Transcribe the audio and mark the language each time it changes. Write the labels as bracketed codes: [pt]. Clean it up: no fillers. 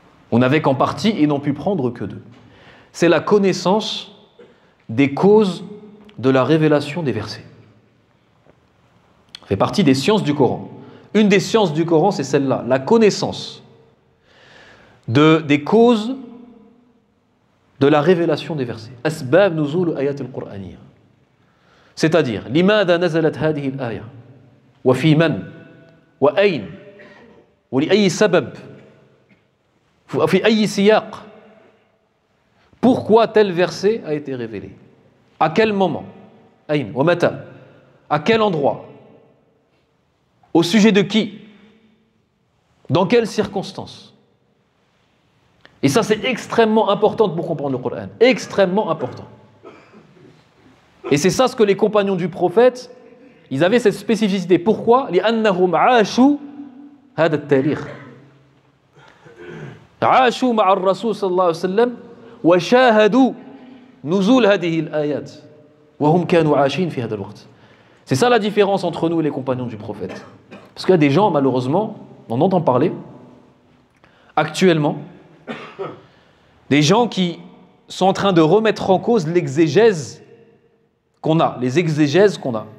[fr] On n'avait qu'en partie et n'ont pu prendre que d'eux. C'est la connaissance des causes de la révélation des versets. Ça fait partie des sciences du Coran. Une des sciences du Coran, c'est celle-là, la connaissance des causes de la révélation des versets. [ar] Asbab nuzul ayat al-Qur'aniyya. [fr] C'est-à-dire, [ar] لماذا نزلت هذه الآية وفي من وأين ولأي سبب وفي أي سياق. [fr] Pourquoi tel verset a été révélé? À quel moment? [ar] أين ومتى? [fr] À quel endroit? Au sujet de qui? Dans quelles circonstances? Et ça, c'est extrêmement important pour comprendre le Coran. Extrêmement important. Et c'est ça ce que les compagnons du prophète, ils avaient cette spécificité. Pourquoi? [ar] لأنهم عاشوا هذا التاريخ. عاشوا مع الرسول صلى الله عليه وسلم وشاهدوا نزول هذه الآيات وهم كانوا عايشين في هذا الوقت. [fr] C'est ça la différence entre nous et les compagnons du prophète. Parce qu'il y a des gens, malheureusement, on entend parler, actuellement, des gens qui sont en train de remettre en cause l'exégèse qu'on a, les exégèses qu'on a.